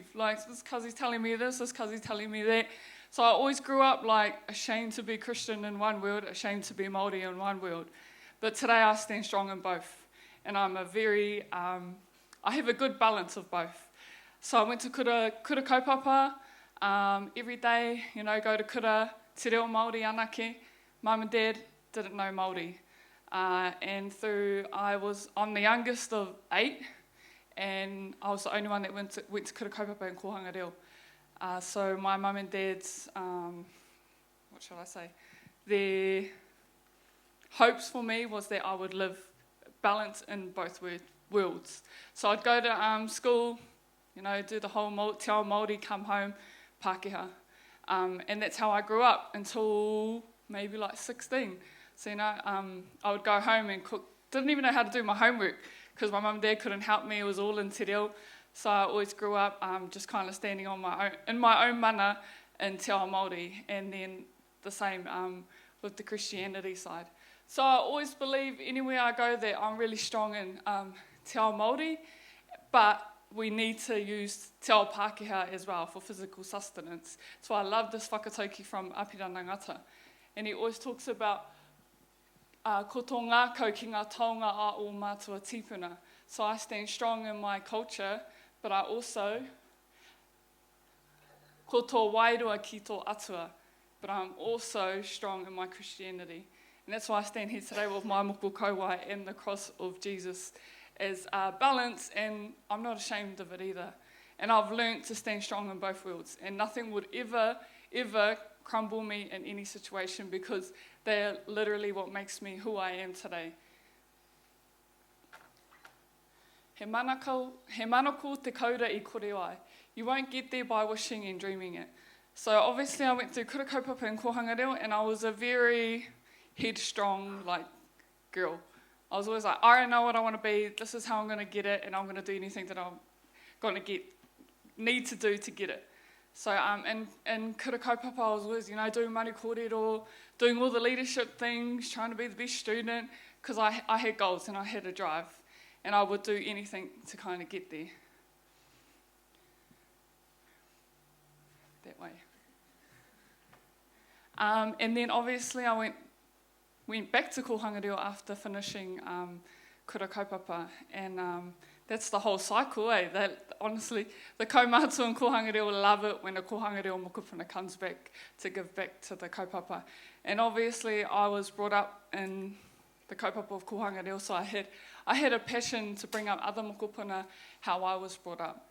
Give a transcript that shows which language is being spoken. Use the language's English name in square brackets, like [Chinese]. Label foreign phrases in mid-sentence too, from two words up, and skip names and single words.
[English] Like, this cousin's telling me this cousin's telling me that. So I always grew up, like, ashamed to be Christian in one world, ashamed to be Māori in one world. But today I stand strong in both. And I'm I have a good balance of both. So I went to Kura Kaupapa every day, go to Kura, [Māori] te reo Māori anake. [English] Mum and Dad didn't know Māori. I'm the youngest of 8, and I was the only one that went to Kura Kaupapa in Kohanga Reo. So my mum and dad's, what shall I say, their hopes for me was that I would live balance in both worlds. So I'd go to school, do the whole [Māori] te ao Māori, [English] come home, Pākehā. And that's how I grew up until maybe like 16. So, I would go home and cook. Didn't even know how to do my homework because my mum and dad couldn't help me. It was all in [Māori] te reo. [English] So I always grew up just kind of standing on in my own mana in [Māori] te ao Māori, [English] and then the same with the Christianity side. So I always believe anywhere I go that I'm really strong in [Māori] te ao Māori, [English] but we need to use [Māori] te ao Pākehā [English] as well for physical sustenance. So I love this whakatauki from Apira Nangata. And he always talks about [Māori] ko tō ngākau ki ngā taonga a o mātua tīpuna. [English] So I stand strong in my culture, but I also [Māori] ko tō wairua ki tō atua, [English] but I'm also strong in my Christianity. And that's why I stand here today with my [Māori] moko kauai [English] and the cross of Jesus as balance, and I'm not ashamed of it either. And I've learned to stand strong in both worlds, and nothing would ever crumble me in any situation, because they're literally what makes me who I am today. [Māori] He manako te kaura I kore ai. [English] You won't get there by wishing and dreaming it. So obviously I went through kura kaupapa in Kohanga, and I was a very headstrong girl. I was always like, I don't know what I want to be, this is how I'm going to get it, and I'm going to do anything that I'm going to need to do to get it. So in kura kaupapa I was always, doing [Māori] mani kōrero, [English] doing all the leadership things, trying to be the best student, because I had goals and I had a drive, and I would do anything to kind of get there. That way. And then obviously I went back to Kohanga after finishing kura kaupapa, and that's the whole cycle, eh? That, honestly, the kaumātua in Kohanga Reo love it when a Kohanga Reo mokupuna comes back to give back to the kaupapa. And obviously I was brought up in the kaupapa of Kohanga Reo, so I had a passion to bring up other mokupuna how I was brought up.